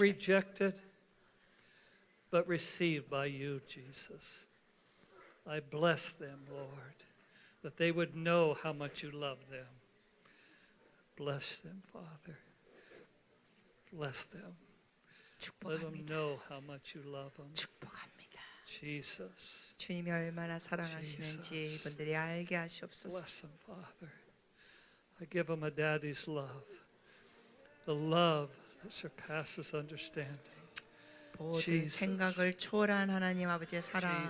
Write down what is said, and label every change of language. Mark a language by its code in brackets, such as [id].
[en] rejected, but received by you, Jesus. I bless them, Lord, that they would know how much you love them. Bless them, Father. Bless them. Let them [ko] 축복합니다. [en] know how much you love them. [ko] 축복합니다. [en] Jesus. [ko] 주님이 얼마나 사랑하시는지 [en] Jesus. [ko] 이분들이 알게 하시옵소서. [en] Bless them, Father. I give them a daddy's love. The love that surpasses understanding. [ko] 모든 [en] Jesus. [ko] 생각을 초월한 하나님 아버지의 사랑